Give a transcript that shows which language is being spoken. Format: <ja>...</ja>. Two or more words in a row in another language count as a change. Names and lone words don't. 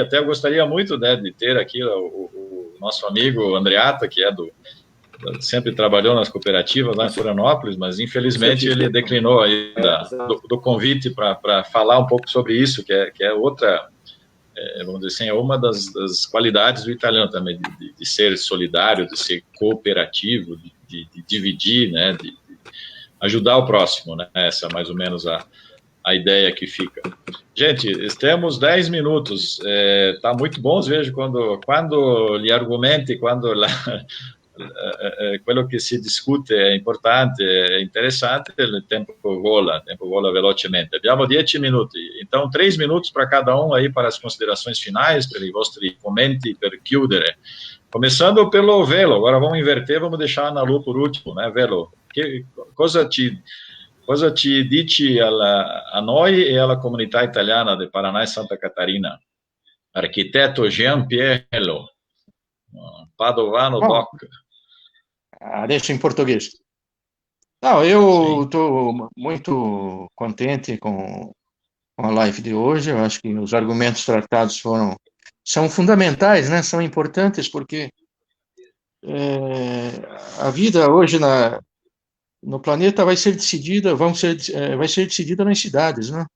<pt>Até eu gostaria muito, né, de ter aqui o nosso amigo Andreatta, que é sempre trabalhou nas cooperativas lá em Florianópolis, mas infelizmente ele declinou aí do convite para falar um pouco sobre isso, que é outra, vamos dizer assim, é uma das qualidades do italiano também, de ser solidário, de ser cooperativo, de dividir, né, de ajudar o próximo, né? Essa é mais ou menos a ideia que fica. Gente, temos 10 minutos, tá muito bom, vejo,</pt> <it>quando gli argomenti, quando quello che si discute è importante, è interessante, il tempo vola velocemente. Abbiamo 10 minuti,</it> <pt>então 3 minutos para cada um aí para as considerações finais,</pt> <it>per i vostri commenti per chiudere.</it> <pt>Começando pelo Velo, agora vamos inverter, vamos deixar a Ana Lu por último, né, Velo?</pt> <it>Cosa ci dici a noi e alla comunità italiana di Paraná e Santa Catarina? Architetto Jean Pielo, Padovano Doc.</it> <pt>Adesso em português. Não, eu estou muito contente com a live de hoje. Eu acho que os argumentos tratados são fundamentais, né? São importantes porque a vida hoje no planeta vai ser decidida nas cidades, né?</pt>